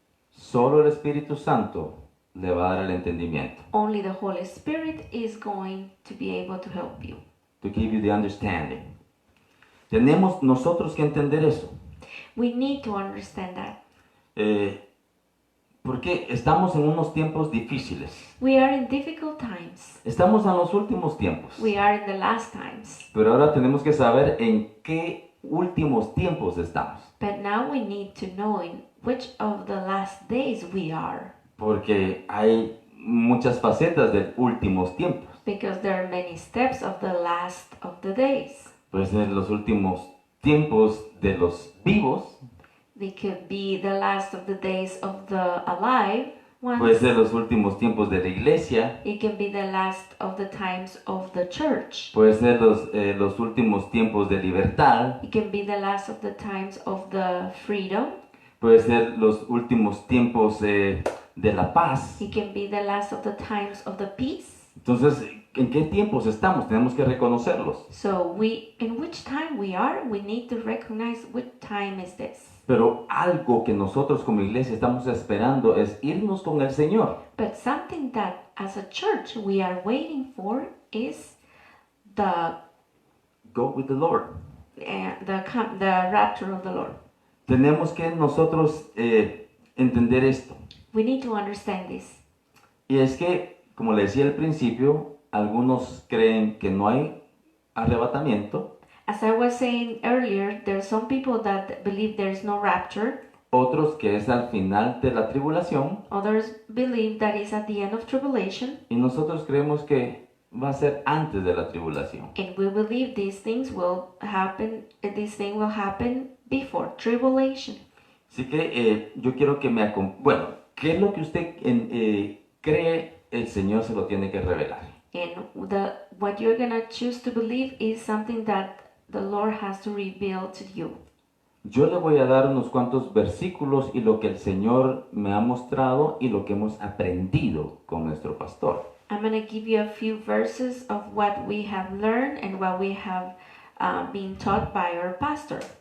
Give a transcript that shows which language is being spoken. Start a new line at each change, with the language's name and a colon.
Spanish: Solo el Espíritu Santo le va a dar el entendimiento.
English: Only the Holy Spirit is going to be able to help you. To give you the understanding.
Spanish: Tenemos nosotros que entender eso.
English: We need to understand that.
Spanish: Porque estamos en unos tiempos difíciles.
English: We are in difficult times.
Spanish: Estamos en los últimos tiempos.
English: We are in the last times.
Spanish: Pero ahora tenemos que saber en qué últimos tiempos estamos.
English: But now we need to know in which of the last days we are.
Spanish: Porque hay muchas facetas de últimos tiempos.
English: Because there are many steps of the last of the days.
Spanish: Puede ser los últimos tiempos de los vivos.
English: They could be the last of the days of the alive ones.
Spanish: Puede ser los últimos tiempos de la iglesia.
English: It can be the last of the times of the church.
Spanish: Puede ser los últimos tiempos de libertad.
English: It can be the last of the times of the freedom.
Spanish: Puede ser los últimos tiempos de la paz.
English: It can be the last of the times of the peace.
Spanish: Entonces, ¿en qué tiempos estamos? Tenemos que reconocerlos.
English: So in which time we are, we need to recognize which time is this.
Spanish: Pero algo que nosotros como iglesia estamos esperando es irnos con el Señor.
English: But something that as a church we are waiting for is the Go with the Lord. the rapture of the Lord.
Spanish: Tenemos que nosotros entender esto.
English: We need to understand this.
Spanish: Y es que, como le decía al principio, algunos creen que no hay arrebatamiento.
English: As I was saying earlier, there are some people that believe there is no rapture.
Spanish: Otros que es al final de la tribulación.
English: Others believe that is at the end of tribulation.
Spanish: Y nosotros creemos que va a ser antes de la tribulación.
English: And we believe these things will happen. This thing will happen before tribulation.
Spanish: Así que yo quiero que me acompañe. Bueno, ¿qué es lo que usted cree el Señor se lo tiene que revelar?
English: And what you're gonna choose to believe is something that the Lord has to reveal to you.
Spanish: Yo le voy a dar unos cuantos versículos y lo que el Señor me ha mostrado y lo que hemos aprendido con nuestro pastor.
English: I'm gonna give you a few verses of what we have learned and what we have been taught by our pastor.